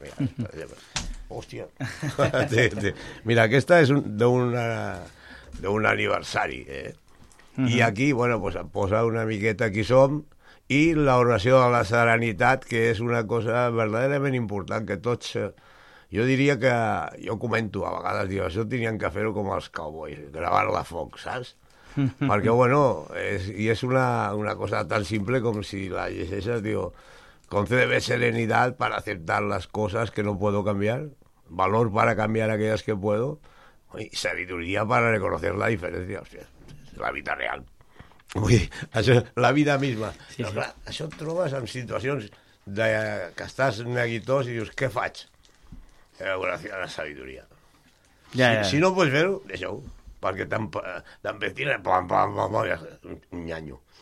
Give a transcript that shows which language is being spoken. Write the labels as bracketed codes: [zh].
[ca] Mira, hòstia. Sí. Mira, aquesta és d'un aniversari, eh? Uh-huh. I aquí, bueno, pues, em posa una miqueta qui som i l'oració de la serenitat, que és una cosa verdaderament important, que tots... Jo diria que... Jo comento a vegades, diu, això tenien que fer-ho com els cowboys, gravar-la a foc, saps? Perquè, bueno, és una cosa tan simple com si la llegeixes, diu, [es] concedeme serenidad para aceptar las cosas que no puedo cambiar, valor para cambiar aquellas que puedo, y sabiduría para reconocer la diferencia. [ca] Hostia, la vida real. Vull dir, això, la vida misma. Sí, sí. Clar, això et trobes en situacions de, que estàs neguitós i dius, què faig? Gràcies a la sabiduría. Ja, si, ja. Si no pots fer-ho, deixa-ho. Perquè t'envestiré, un nyanyo.